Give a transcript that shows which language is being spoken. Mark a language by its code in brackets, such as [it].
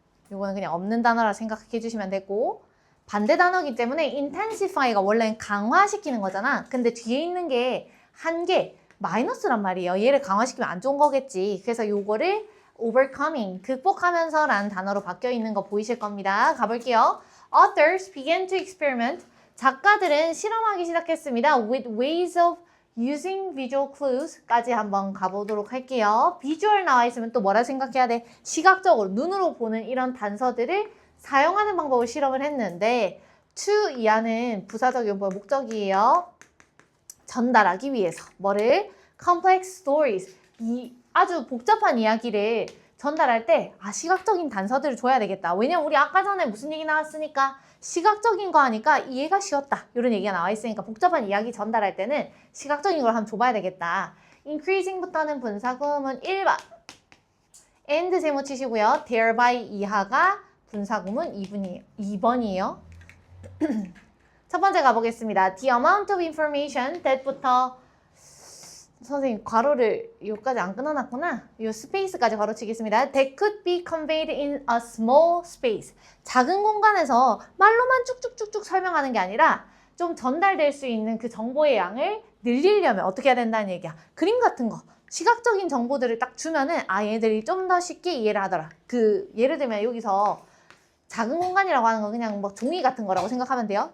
[ko] 요거는 그냥 없는 단어라 생각해 주시면 되고 반대 단어이기 때문에 intensify가 원래는 강화시키는 거잖아. 근데 뒤에 있는 게 한 개, 마이너스란 말이에요. 얘를 강화시키면 안 좋은 거겠지. 그래서 요거를 overcoming, 극복하면서 라는 단어로 바뀌어 있는 거 보이실 겁니다. 가볼게요. [en] Authors began to experiment. [ko] 작가들은 실험하기 시작했습니다. [en] With ways of using visual clues까지 [ko] 한번 가보도록 할게요. 비주얼 나와 있으면 또 뭐라 생각해야 돼? 시각적으로 눈으로 보는 이런 단서들을 사용하는 방법을 실험을 했는데 to 이하는 부사적 용법 목적이에요. 전달하기 위해서 뭐를? [en] complex stories [ko] 이 아주 복잡한 이야기를 전달할 때 시각적인 단서들을 줘야 되겠다. 왜냐면 우리 아까 전에 무슨 얘기 나왔으니까 시각적인 거 하니까 이해가 쉬웠다. 이런 얘기가 나와 있으니까 복잡한 이야기 전달할 때는 시각적인 걸 한번 줘봐야 되겠다. increasing부터는 분사구문 1번 and 세모 치시고요. thereby 이하가 분사구문 2번이에요. 첫 번째 가보겠습니다. [en] The amount of information that [ko] 부터 선생님 괄호를 여기까지 안 끊어놨구나. 이 스페이스까지 괄호치겠습니다. [en] That could be conveyed in a small space. [ko] 작은 공간에서 말로만 쭉쭉쭉쭉 설명하는 게 아니라 좀 전달될 수 있는 그 정보의 양을 늘리려면 어떻게 해야 된다는 얘기야. 그림 같은 거. 시각적인 정보들을 딱 주면은 얘들이 좀 더 쉽게 이해를 하더라. 예를 들면 여기서 작은 공간이라고 하는 건 그냥 뭐 종이 같은 거라고 생각하면 돼요.